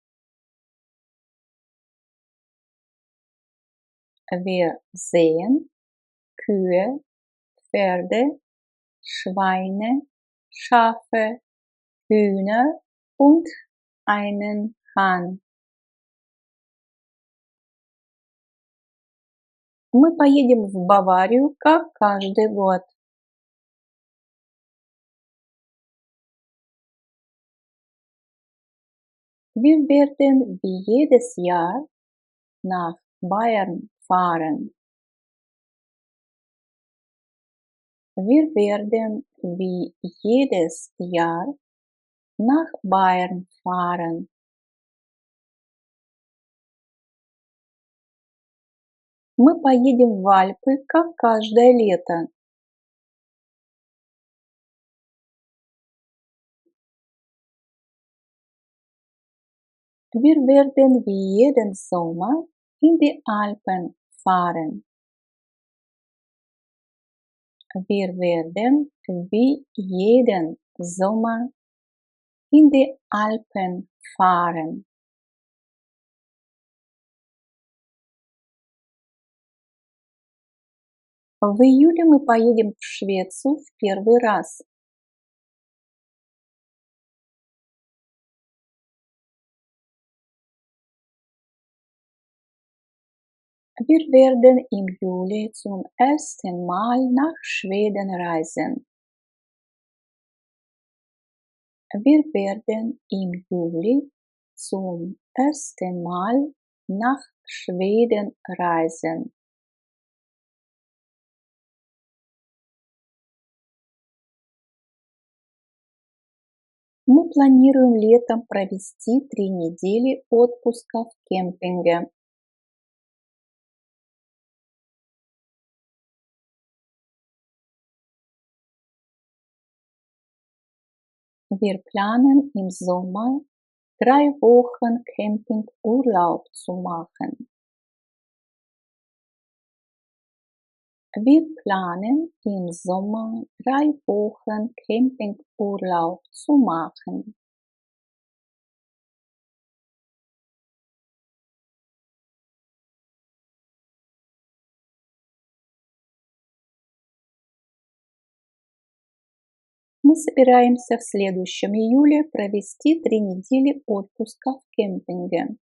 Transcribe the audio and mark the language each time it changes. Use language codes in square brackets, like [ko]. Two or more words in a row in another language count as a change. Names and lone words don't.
[de] Wir sehen Kühe, Pferde, Schweine, Schafe, Hühner und einen Hahn. [ru] Мы поедем в Баварию, как каждый год. [de] Wir werden wie jedes Jahr nach Bayern fahren. Wir werden wie jedes Jahr nach Bayern fahren. [ru] Мы поедем в Альпы, как каждое лето. [de] Wir werden wie jeden Sommer in die Alpen fahren. Wir werden wie jeden Sommer in die Alpen fahren. [ru] В июле мы поедем в Швецию в первый раз. [de] Wir werden im Juli zum ersten Mal nach Schweden reisen. Wir werden im Juli zum ersten Mal nach Schweden reisen. [ru] Мы планируем летом провести 3 недели отпуска в кемпинге. [de] Wir planen im Sommer 3 Wochen Campingurlaub zu machen. Wir planen im Sommer 3 Wochen Campingurlaub zu machen. [ru] Мы собираемся в следующем июле провести 3 недели отпуска в кемпинге.